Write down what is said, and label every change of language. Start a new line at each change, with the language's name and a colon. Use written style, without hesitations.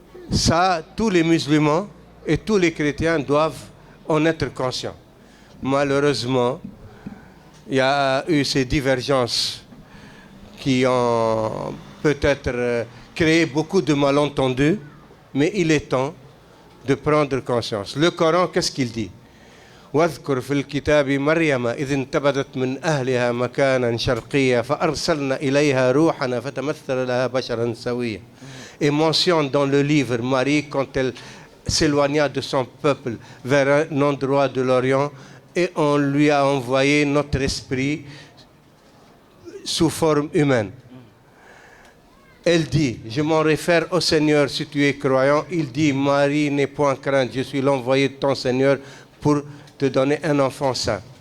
French: Ça, tous les musulmans et tous les chrétiens doivent en être conscients. Malheureusement, il y a eu ces divergences qui ont peut-être créé beaucoup de malentendus, mais il est temps de prendre conscience. Le Coran, qu'est-ce qu'il dit?
Arabic: واذكر في الكتاب مريم إذ انتبذت من أهلها مكانا شرقيا فأرسلنا إليها روحنا فتمثل لها بشرا سويا.
French: Et mentionne dans le livre Marie quand elle s'éloigna de son peuple vers un endroit de l'Orient et on lui a envoyé notre esprit sous forme humaine. Elle dit, je m'en réfère au Seigneur si tu es croyant, il dit, Marie, n'aie point crainte, je suis l'envoyé de ton Seigneur pour te donner un enfant saint.